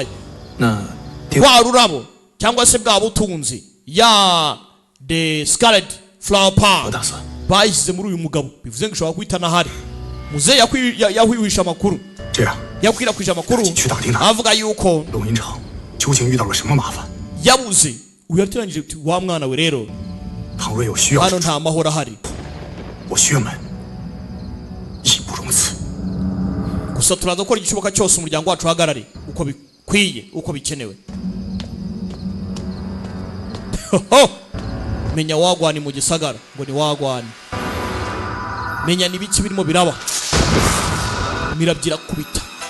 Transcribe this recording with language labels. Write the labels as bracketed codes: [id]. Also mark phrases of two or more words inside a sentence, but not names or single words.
[zh] 那 [rw] bwa rurabo cyangwa se bwa butunzi ya the Scarlet Flower [zh] 我 Park 打算 [rw] bayishyize muri uyu mugabo bivuze ngo ishobora guhita n'ahari muzehe yahwihisha amakuru [zh] 这样， [rw] yakwirakwije amakuru [zh] 去打听他 [rw] avuga yuko [zh] 龙吟城究竟遇到了什么麻烦。 [rw] yabuze uyu yateranyije uti wa mwana we rero [zh] 倘若有需要 [rw] hano [zh] 之处， [rw] nta mahoro ahari [zh] 我薛门义不容辞。 [rw] gusa turaza gukora igishoboka cyose umuryango wacu uhagarare uko bikwiye uko bikenewe menya wagwani mu gisagara ngo ni wagwani menya n'ibiki birimo biraba mirabyira kubita